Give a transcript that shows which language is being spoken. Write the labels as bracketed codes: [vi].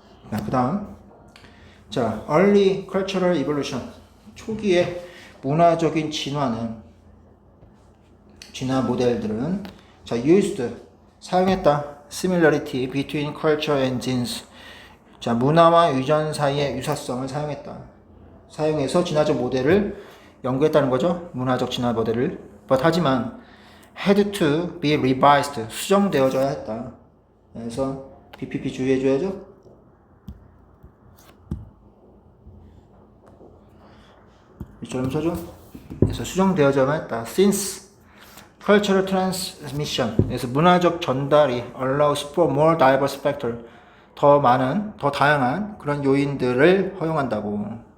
[ko] 그 다음 자, [en] early cultural evolution [ko] 초기의 문화적인 진화 모델들은 자, [en] used [ko] 사용했다. [en] similarity between culture and genes [ko] 자, 문화와 유전 사이의 유사성을 사용해서 진화적 모델을 연구했다는 거죠. 문화적 진화 모델을. 하지만 [en] had to be revised [ko] 수정되어져야 했다. 그래서 BPP 주의해줘야죠. 이처럼 써줘. 그래서 수정되어져야 했다. [en] Since cultural transmission [ko] 그래서 문화적 전달이 [en] allows for more diverse factor [ko] 더 다양한 그런 요인들을 허용한다고.